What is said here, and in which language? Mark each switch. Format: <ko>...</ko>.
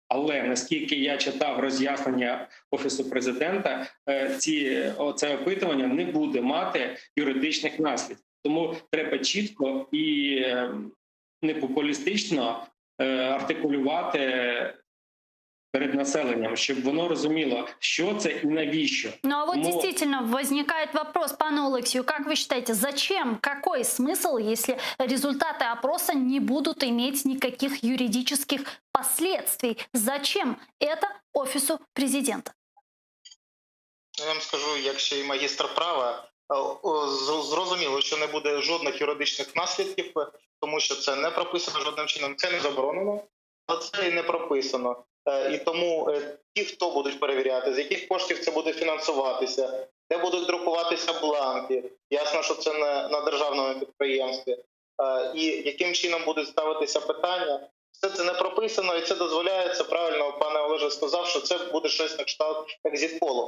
<uk>Але наскільки я читав роз'яснення Офісу президента, це опитування не буде мати юридичних наслідків. Тому треба чітко і не популістично артикулювати перед населенням, щоб воно розуміло, що це і навіщо.</uk> <ru>А вот действительно возникает вопрос, пане Олексію, как вы считаете, зачем, какой смысл, если результаты опроса не будут иметь никаких юридических последствий? Зачем это</ru> <uk>Офісу президента? Я вам скажу, як ще й магістр права, зрозуміло, що не буде жодних юридичних наслідків, тому що це не прописано жодним чином, це не заборонено, але це і не прописано. І тому ті, хто будуть перевіряти, з яких коштів це буде фінансуватися, де будуть друкуватися бланки, ясно, що це не на державному підприємстві, і яким чином будуть ставитися питання, все це не прописано, і це дозволяється, правильно пане Олеже сказав, що це буде щось на кшталт екзит-полу.</uk>